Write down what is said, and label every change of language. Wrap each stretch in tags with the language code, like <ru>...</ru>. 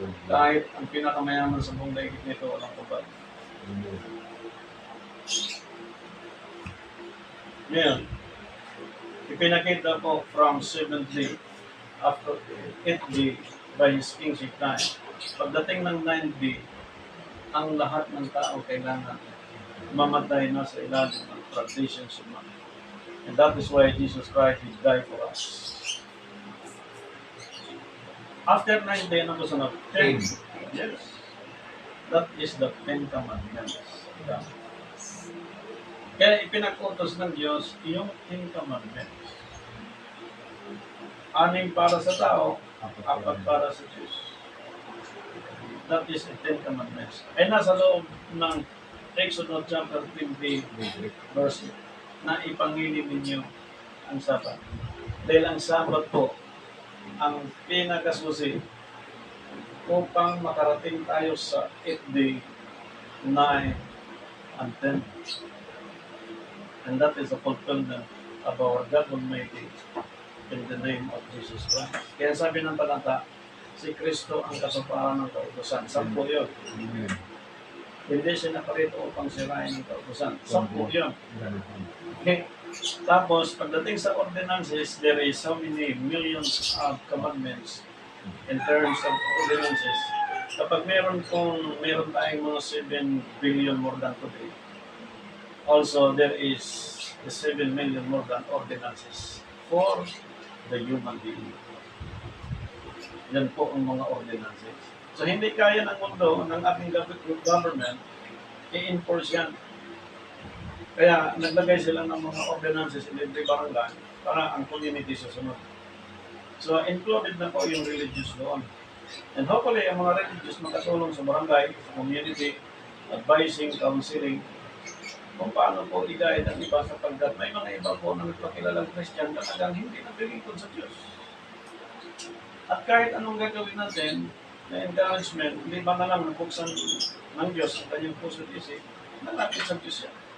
<tl>Kahit ang pinakamayaman sa buong daigdig nito, walang kubad. Ngayon, ipinakita po</tl> <en>from 7th day after 8th day by His kingship time.</en> <tl>Pagdating ng 9th day, ang lahat ng tao kailangan mamatay na sa ilalim ng</tl> <en>traditions of man. And that is why Jesus Christ will die for us. After 9th day,</en> <tl>ano ba sunod?</tl> <en>10. Yes. That is the 10 commandments. Yeah.</en> <tl>Kaya ipinag-utos ng Diyos yung 10 commandments. 6 para sa tao, 4 para sa Diyos.</tl> <en>That is the 10 commandments.</en> <tl>Ay nasa loob ng Exodus chapter 20, verse na ipangilin ninyo ang Sabat. Dahil ang Sabat po, ang pinakasusi upang makarating tayo sa 8th day, 9, and 10.</tl> <en>And that is a fulfillment of our God Almighty in the name of Jesus Christ.</en> <tl>Kaya sabi ng talata, si Kristo ang katuparan ng kautusan. 10 yun. Hindi siya naparito upang sirain ng kautusan. 10 yun. Okay. Tapos, pagdating sa ordinances,</tl> <en>there is so many millions of commandments in terms of ordinances.</en> <tl>Kapag meron tayong mga</tl> <en>7 billion more than today, also there is the 7 million more than ordinances for the human being.</en> <tl>Yan po ang mga ordinances. So hindi kaya ng mundo, ng ating government, i-enforce yan. Kaya naglagay sila ng mga ordinances</tl> <en>in every barangay</en> <tl>para ang community susunod. So included na po yung religious doon. And hopefully, ang mga religious makatulong sa barangay, sa community, advising, counseling, kung paano po i-guide ang iba sapagkat may mga iba po na nagpakilalang Christian talagang hindi nagpilingkod sa Diyos. At kahit anong gagawin natin na encouragement, hindi ba na lang nabuksan ng Diyos ang kanyang puso at isip, nalapit sa Diyos yan.</tl>